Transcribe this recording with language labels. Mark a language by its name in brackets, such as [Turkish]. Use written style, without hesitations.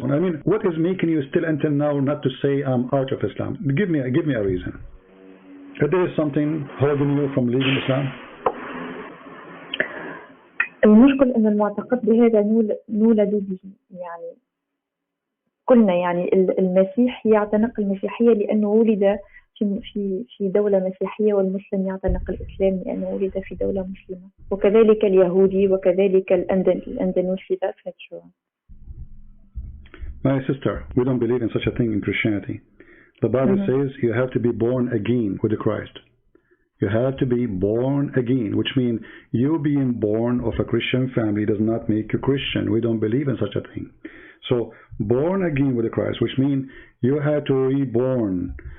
[English] I mean, what is making you still until now not to say I'm out of Islam? Give me a reason. If there is something holding you from leaving Islam? [Arabic] المشكل أن المعتقد بهذا نولد به، يعني كلنا، يعني المسيح يعتنق المسيحية لأنه ولد في دولة مسيحية، والمسلم يعتنق الإسلام لأنه ولد في دولة مسلمة، وكذلك اليهودي وكذلك الأندونيسي. [English] That's true. My sister, we don't believe in such a thing in Christianity. The Bible says you have to be born again with Christ. You have to be born again, which means you being born of a Christian family does not make you Christian. We don't believe in such a thing. So, born again with Christ, which means you have to reborn.